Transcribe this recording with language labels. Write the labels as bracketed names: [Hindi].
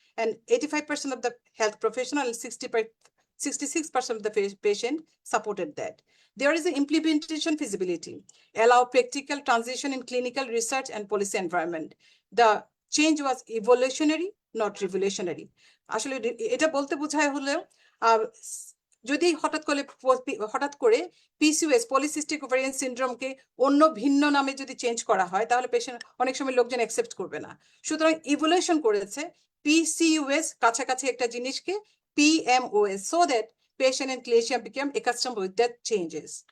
[English] And 85% of the health professional and 66% of the patient supported that. There is an implementation feasibility, allow practical transition in clinical research and policy environment. The change was evolutionary, not revolutionary. [Bangla] আসলে এটা বলতে বোঝায় হলো যদি হঠাৎ করে PCOS polycystic ovarian সিনড্রোমকে অন্য ভিন্ন নামে যদি চেঞ্জ করা হয় তাহলে পেশেন্ট অনেক সময় লোকজন অ্যাকসেপ্ট করবে না। সুতরাং ইভলিউশন করেছে PCOS কাছাকাছি একটা জিনিসকে PMOS [English] so that patient and clinician become accustomed with that changes.